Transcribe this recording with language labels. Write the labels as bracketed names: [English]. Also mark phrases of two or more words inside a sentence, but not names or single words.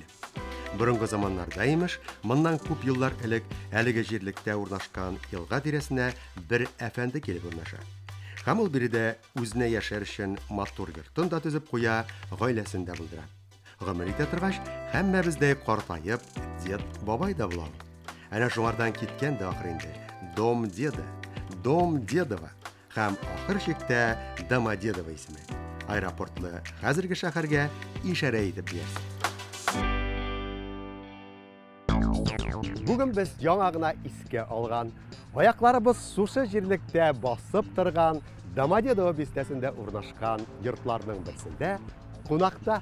[Tatar] Борынгы заманнарда имеш, моннан күп еллар элек әлеге җирлектә урнашкан елга тирәсенә бер әфәнде килеп урнаша. Һәм ул биредә үзенә яшәр өчен матур йортын да төзеп куя, гаиләсен дә булдыра. Гомер итә торгач, һәммәбез дә картаеп, дед, бабай да була. Әнә шуңардан киткән дә ахыр инде. [Russian] Дом деда, Дом Дедова [Tatar] һәм ахыр чиктә Домодедово исеме. Аэропортлы хәзерге шәһәргә ишарә итеп бирсен. Бүген без яңа гына искә алган, аякларыбыз сушы җирлектә басып торган Домодедово бистәсендә урнашкан йортларның берсендә кунакта.